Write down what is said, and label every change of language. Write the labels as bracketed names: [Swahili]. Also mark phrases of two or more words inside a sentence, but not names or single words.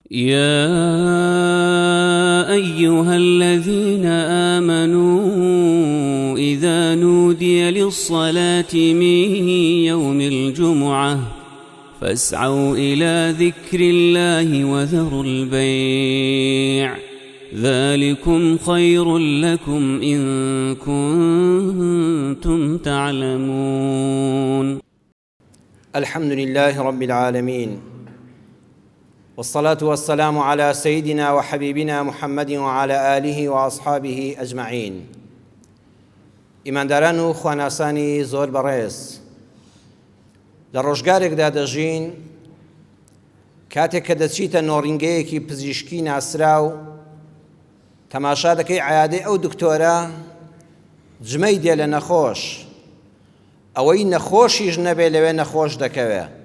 [Arabic] يا أيها الذين آمنوا إذا نودي للصلاة من يوم الجمعة فاسعوا إلى ذكر الله وذروا البيع ذلكم خير لكم إن كنتم تعلمون. الحمد لله رب العالمين، والصلاة والسلام على سيدنا وحبيبنا محمد وعلى آله وأصحابه أجمعين. [Central Kurdish] ئیمانداران و خواناسانی زۆر بەڕێز، لە ڕۆژگارێکدا دەژین کاتێک کە دەچیتە نۆڕینگەیەکی پزیشکی ناسرا و تەماشا دەکەی عەیادەی ئەو دکتۆرە جمەی دێ لە نەخۆش، ئەوەی نەخۆشیش نەبێ لەوێ نەخۆش دەکەوێ.